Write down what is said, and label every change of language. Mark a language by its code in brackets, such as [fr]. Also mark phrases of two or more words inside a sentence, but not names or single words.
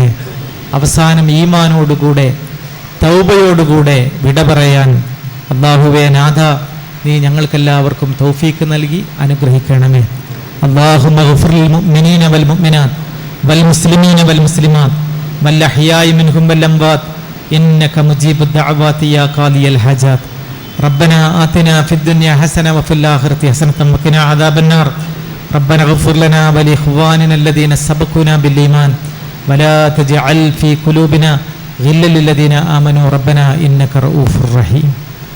[ml] അവസാനം ഈമാനോടുകൂടെ തൗബയോടുകൂടെ വിട പറയാൻ അല്ലാഹുവേ നാഥ നീ ഞങ്ങൾക്കെല്ലാവർക്കും തൗഫീക്ക് നൽകി അനുഗ്രഹിക്കണമേ. [ar] اللهم اغفر للمؤمنين والمؤمنات والمسلمين والمسلمات والأحياء منهم والأموات إنك مجيب الدعوات يا قاضي الحاجات. ربنا آتنا في الدنيا حسنة وفي الآخرة حسنة وقنا عذاب النار. ربنا اغفر لنا ولإخواننا الذين سبقونا بالإيمان ولا تجعل في قلوبنا غلا للذين آمنوا ربنا إنك رؤوف رحيم.